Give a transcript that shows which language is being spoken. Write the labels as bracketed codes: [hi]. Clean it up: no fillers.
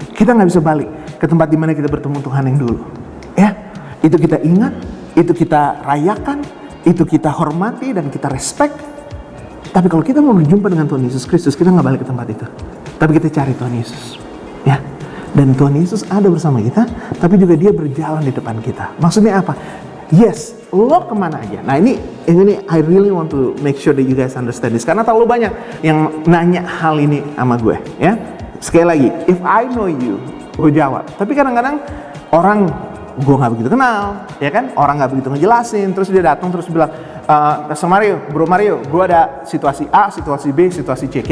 [id] Kita nggak bisa balik ke tempat di mana kita bertemu Tuhan yang dulu. Ya, itu kita ingat, itu kita rayakan, itu kita hormati dan kita respect. Tapi kalau kita mau berjumpa dengan Tuhan Yesus Kristus, kita nggak balik ke tempat itu. Tapi kita cari Tuhan Yesus. Ya. Dan Tuhan Yesus ada bersama kita, tapi juga dia berjalan di depan kita. Maksudnya apa? Yes, lo kemana aja. [en] Nah ini I really want to make sure that you guys understand this. [id] Karena terlalu banyak yang nanya hal ini sama gue. Ya, sekali lagi, if I know you, gue jawab. Tapi kadang-kadang orang gue nggak begitu kenal, ya kan? Orang nggak begitu ngejelasin. Terus dia datang terus bilang, Pastor Mario, Bro Mario, gue ada situasi A, situasi B, situasi C.